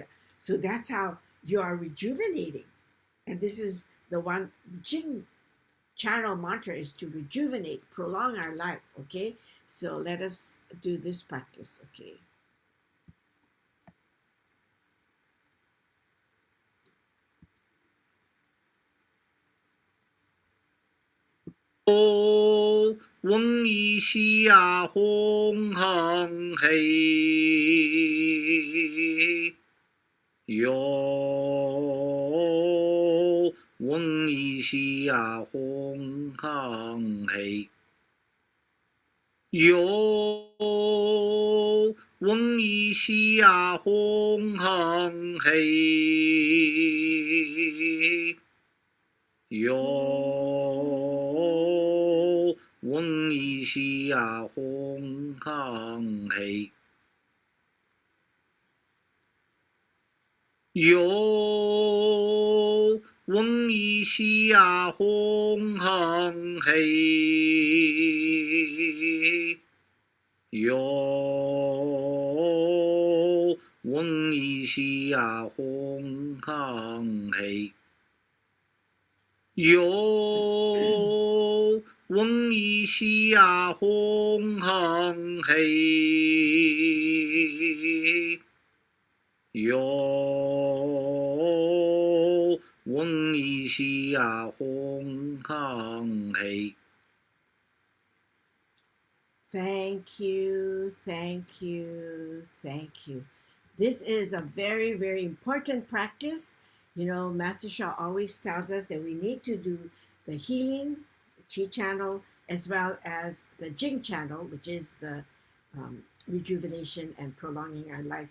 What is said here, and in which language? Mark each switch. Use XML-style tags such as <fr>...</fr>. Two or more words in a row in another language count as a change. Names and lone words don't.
<en>So that's how you are rejuvenating. And this is the one Jing channel mantra is to rejuvenate, prolong our life, okay? So let us do this practice, okay?</en> <zh>嗡一西呀吽哼嘿. Yo. 嗡一西呀吽哼嘿. 哟，嗡一西呀吽哼嘿. Yo. 嗡一西呀吽哼嘿. Yo. 嗡一西呀吽哼嘿. Yo. 嗡一西呀吽哼嘿. Yo. 嗡一西呀吽哼嘿，哟，嗡一西呀吽哼嘿。</zh> <en>Thank you, thank you, thank you. This is a very, very important practice. You know, Master Shah always tells us that we need to do the healing, the Chi channel, as well as the Jing channel, which is the rejuvenation and prolonging our life.</en>